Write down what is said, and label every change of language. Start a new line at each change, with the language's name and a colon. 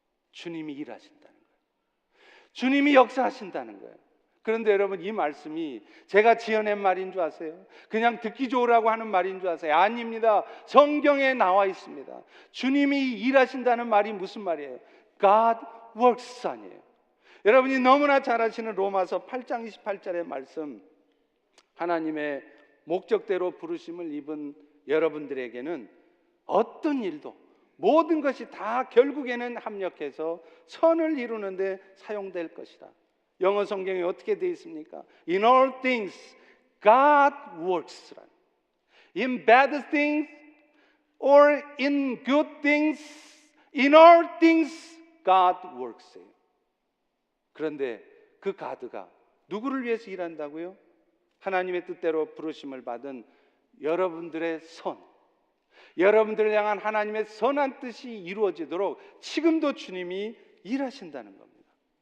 Korean: 주님이 일하신다는 거예요. 주님이 역사하신다는 거예요. 그런데 여러분, 이 말씀이 제가 지어낸 말인 줄 아세요? 그냥 듣기 좋으라고 하는 말인 줄 아세요? 아닙니다. 성경에 나와 있습니다. 주님이 일하신다는 말이 무슨 말이에요?
English: God works
Korean: 아니에요. 여러분이 너무나 잘 아시는 로마서 8장 28절의 말씀, 하나님의 목적대로 부르심을 입은 여러분들에게는 어떤 일도 모든 것이 다 결국에는 합력해서 선을 이루는데 사용될 것이다. 영어 성경에 어떻게 되어 있습니까?
English: In all things God works. In bad things or in good things, in all things God works.
Korean: 그런데 그 God가 누구를 위해서 일한다고요? 하나님의 뜻대로 부르심을 받은 여러분들의 선, 여러분들을 향한 하나님의 선한 뜻이 이루어지도록 지금도 주님이 일하신다는 겁니다.